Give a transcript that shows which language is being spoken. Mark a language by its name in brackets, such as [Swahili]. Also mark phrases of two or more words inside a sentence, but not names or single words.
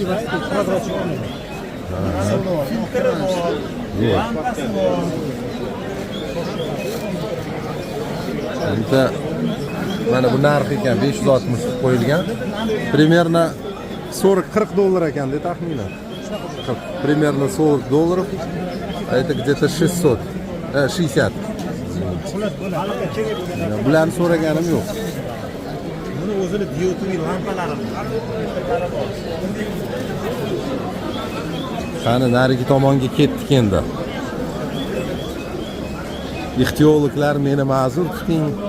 [Uzbek] Prozratsiya oynali. Endi mana bu narx ekan 560 qo'yilgan. Примерно 40 dollar ekanda taxminan. [Russian] Примерно 40 долларов. А это где-то 600. 60. [Uzbek] Bularni so'raganim yo'q. Buni o'zini diodli lampalari bor. Qani narigi tomonga ketdik endi. Ixtiyologlar meni ma'zur tuting.